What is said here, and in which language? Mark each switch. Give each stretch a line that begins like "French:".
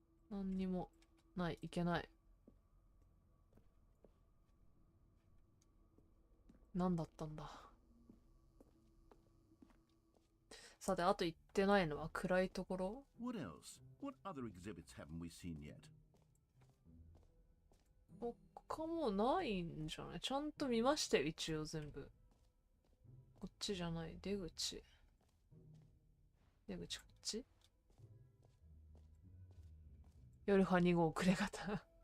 Japanese: 何にもない、いけない。何だったんだ。さて、あと行ってないのは暗いところ？
English: What else? What other exhibits haven't we seen yet?
Japanese: 他もないんじゃない？ちゃんと見ましたよ、一応全部。こっちじゃない。出口こっち？夜派2号暮れ方。